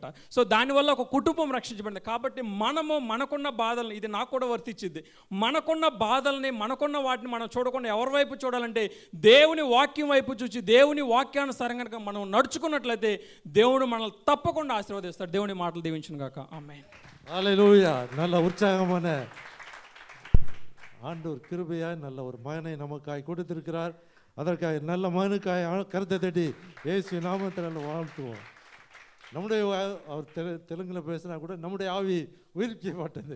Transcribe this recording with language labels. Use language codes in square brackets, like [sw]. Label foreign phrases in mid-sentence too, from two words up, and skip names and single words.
[te] సో దానివల్ల ఒక కుటుంబం రక్షించబడింది. కాబట్టి మనకున్న బాధల్ని, ఇది నాకు కూడా వర్తించింది, మనకున్న బాధల్ని, మనకున్న వాటిని మనం చూడకుండా ఎవరి వైపు చూడాలంటే దేవుని వాక్యం వైపు చూసి దేవుని వాక్యానుసారంగా కనుక మనం నడుచుకున్నట్లయితే దేవుడు మనల్ని తప్పకుండా ఆశీర్వదిస్తాడు. దేవుని మాటలు దీవించును గాక. ఆమేన్. [ta] ஹல்லேலூயா. நல்ல உற்சாகமான ஆண்டவர் கிருபையாய் நல்ல ஒரு மகனை நமக்காய் கொடுத்திருக்கிறார். அதற்காக நல்ல மகனுக்காய் கருத்தை தட்டி இயேசு நாமத்தில் வாழ்த்துவோம். நம்முடைய அவர் தெலுங்கில் பேசினா கூட நம்முடைய ஆவி உயிர்ப்பிக்கப்பட்டது.